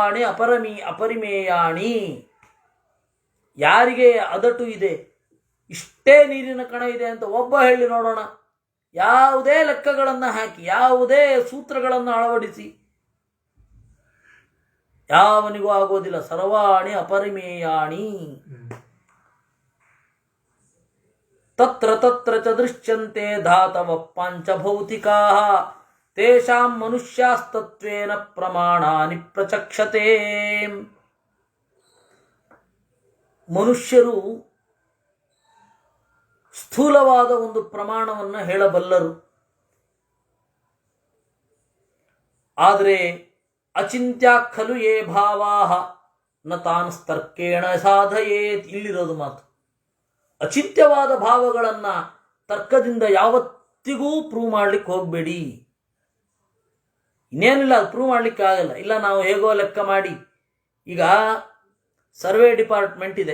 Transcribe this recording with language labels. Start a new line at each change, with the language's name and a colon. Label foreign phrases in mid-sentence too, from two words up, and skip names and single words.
Sanskrit: ಸರ್ವಾಣಿ ಅಪರಿಮೇಯಾಣಿ.
Kannada: ಯಾರಿಗೆ ಅದಟು ಇದೆ, ಇಷ್ಟೇ ನೀರಿನ ಕಣ ಇದೆ ಅಂತ ಒಬ್ಬ ಹೇಳಿ ನೋಡೋಣ. ಯಾವುದೇ ಲೆಕ್ಕಗಳನ್ನು ಹಾಕಿ, ಯಾವುದೇ ಸೂತ್ರಗಳನ್ನು ಅಳವಡಿಸಿ ಯಾವನಿಗೂ ಆಗೋದಿಲ್ಲ.
Sanskrit: ಸರ್ವಾಣಿ ಅಪರಿಮೇಯಾಣಿ. ತತ್ರ ತತ್ರ ಚ ದೃಶ್ಯಂತೆ ಧಾತವ ಪಾಂಚಭೌತಿಕಾಃ ತೇಷಾಂ ಮನುಷ್ಯಾಸ್ತತ್ವೇನ ಪ್ರಮಾಣಾನಿ ಪ್ರಚಕ್ಷತೆ.
Kannada: ಮನುಷ್ಯರು ಸ್ಥೂಲವಾದ ಒಂದು ಪ್ರಮಾಣವನ್ನು ಹೇಳಬಲ್ಲರು.
Sanskrit: ಆದರೆ ಅಚಿಂತ್ಯ ಖಲು ಯೇ ಭಾವಾಹ ನ ತಾನ್ ತರ್ಕೇಣ ಸಾಧಯೇತ್.
Kannada: ಇಲ್ಲಿರೋದು ಮಾತು. ಅಚಿಂತ್ಯವಾದ ಭಾವಗಳನ್ನು ತರ್ಕದಿಂದ ಯಾವತ್ತಿಗೂ ಪ್ರೂವ್ ಮಾಡ್ಲಿಕ್ಕೆ ಹೋಗಬೇಡಿ. ಇನ್ನೇನಿಲ್ಲ, ಅದು ಪ್ರೂವ್ ಮಾಡ್ಲಿಕ್ಕೆ ಆಗಲ್ಲ. ಇಲ್ಲ, ನಾವು ಹೇಗೋ ಲೆಕ್ಕ ಮಾಡಿ. ಈಗ
English: survey department
Kannada: ಇದೆ.